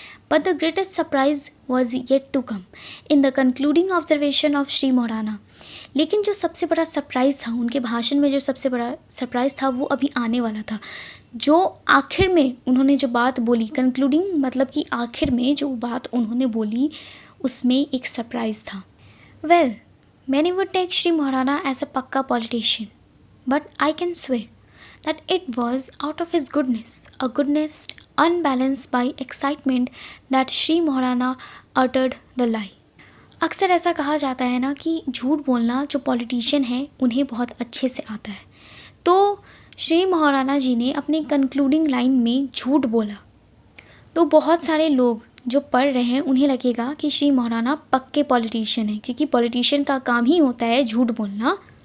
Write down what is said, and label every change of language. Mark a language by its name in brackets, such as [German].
[English] But the greatest surprise was yet to come in the concluding observation of Shri Maharana. [Hindi] लेकिन जो सबसे बड़ा surprise था उनके भाषण में, जो सबसे बड़ा सरप्राइज़ था वो अभी आने वाला था। जो आखिर में उन्होंने जो बात बोली, कंक्लूडिंग मतलब कि आखिर में जो बात उन्होंने बोली उसमें एक सरप्राइज़ था। [English] Well, many would take Shri Maharana as a pakka politician, but I can swear that it was out of his goodness, a goodness unbalanced by excitement, that Shri Maharana uttered the lie. [Hindi] अक्सर ऐसा कहा जाता है ना कि झूठ बोलना जो पॉलिटिशियन हैं उन्हें बहुत अच्छे से आता है। तो श्री महाराणा जी ने अपने कंक्लूडिंग लाइन में झूठ बोला तो बहुत सारे लोग जो पढ़ रहे हैं उन्हें लगेगा कि श्री महाराणा पक्के पॉलिटिशियन हैं, क्योंकि पॉलिटिशियन का काम ही होता है झूठ बोलना।